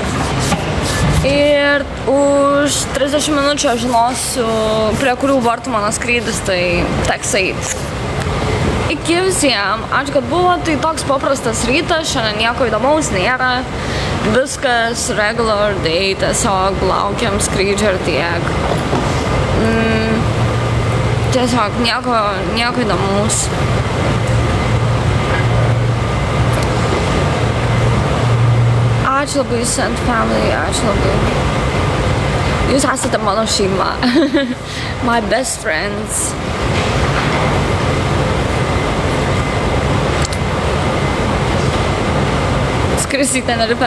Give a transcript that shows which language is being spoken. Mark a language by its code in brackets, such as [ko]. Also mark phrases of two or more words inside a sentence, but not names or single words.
[lt] Ir už 30 minučių aš žinosiu, prie kurių vartų mano skrydis, tai teks eit. Iki visiem, ačiū, kad buvo, tai toks paprastas rytas, šiandien nieko įdomaus nėra. Viskas [en] regular day, [lt] tiesiog laukiam skrydžio ir tiek. Tiesiog nieko įdomaus. Ačiū labai, Sent Family, ačiū labai. Jūs esate mano šeima. [en] My best friends. [lt] Skrisiu į Tenerifę.